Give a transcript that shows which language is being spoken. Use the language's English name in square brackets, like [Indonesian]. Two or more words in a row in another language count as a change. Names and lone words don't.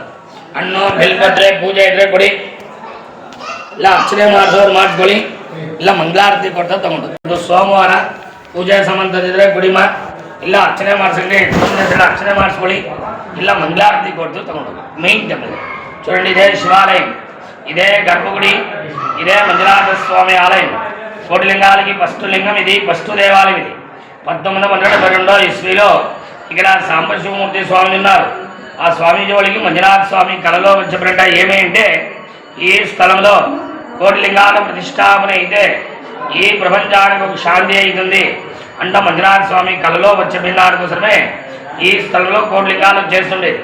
[Kannada] ಹಣ್ಣು ಬೆಲ್ಪತ್ರೆ ಪೂಜೆ ಇದ್ರೆ ಕೊಡಿ, ಇಲ್ಲ ಅರ್ಚನೆ ಮಾಡಿಸೋರು ಮಾಡಿಸ್ಕೊಳ್ಳಿ, ಇಲ್ಲ ಮಂಗಳಾರತಿ ಕೊಡ್ತಾ ತಗೊಂಡು. ಇದು ಸೋಮವಾರ ಪೂಜೆ ಸಂಬಂಧದಿದ್ರೆ ಕುಡಿಮ, ಇಲ್ಲ ಅರ್ಚನೆ ಮಾಡಿಸಂಗೆ ಅರ್ಚನೆ ಮಾಡಿಸ್ಕೊಳ್ಳಿ, ಇಲ್ಲ ಮಂಗಳಾರತಿ ಕೊಡ್ತು ತಗೊಂಡು. [English] main temple [Telugu] చూడండి, ఇదే శివాలయం, ఇదే గర్భగుడి, ఇదే మంజునాథ స్వామి ఆలయం. కోటిలింగాలకి ఫస్ట్ లింగం ఇది, ఫస్ట్ దేవాలయం ఇది. 1972 ఇస్వీలో ఇక్కడ సాంబశివమూర్తి స్వామి ఉన్నారు. ఆ స్వామీజీ వాళ్ళకి మంజునాథ స్వామి కళలో చెప్పినట్ట ఏమి అంటే, ఈ స్థలంలో కోటిలింగాల ప్రతిష్టాపన అయితే ఈ ప్రపంచానికి ఒక శాంతి అవుతుంది అంట మంజునాథ స్వామి కళలో చెప్పినారు కోసమే ఈ స్థలంలో కోటిలింగాలు చేస్తుండేది.